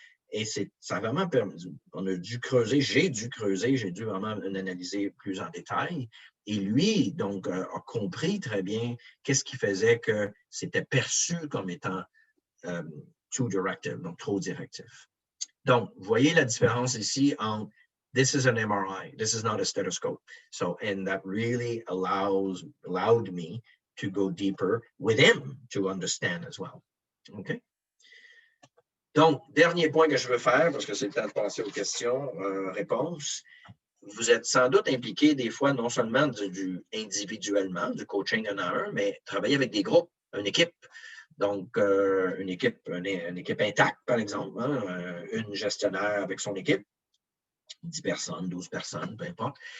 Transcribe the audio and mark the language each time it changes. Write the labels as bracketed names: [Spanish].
[French] Et ça a vraiment permis, j'ai dû vraiment analyser plus en détail. Et lui, donc, a compris très bien qu'est-ce qui faisait que c'était perçu comme étant [English] too directive, [French] donc trop directif. Donc, vous voyez la différence ici entre [English] this is an MRI, this is not a stethoscope. So, and that really allowed me to go deeper with him to understand as well. OK? [French] Donc, dernier point que je veux faire, parce que c'est le temps de passer aux questions, réponses. Vous êtes sans doute impliqué des fois non seulement individuellement, du coaching 1 à 1, mais travailler avec des groupes, une équipe. Donc, une équipe intacte, par exemple, hein, une gestionnaire avec son équipe, 10 personnes, 12 personnes, peu importe.